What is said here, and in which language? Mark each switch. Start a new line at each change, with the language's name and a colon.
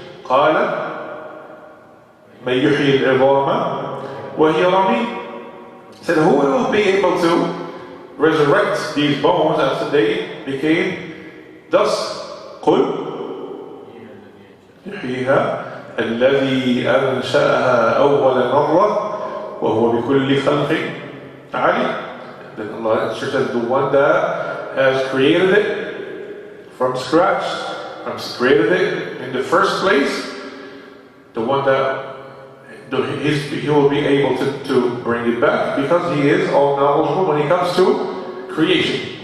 Arabic: قَالَ مَنْ يُحْيِي الْعِظَامَ وَهِيَ رَمِيمٌ.
English: Said, who will be able to resurrect these bones after they became dust?
Arabic: قُلْ يُحْيِيهَا الذي أنشأها أول مرة وهو بكل خلق عليم.
English: Then Allah says the one that has created it from scratch, created it in the first place, the one that he will be able to bring it back because he is all knowledgeable when it comes to creation.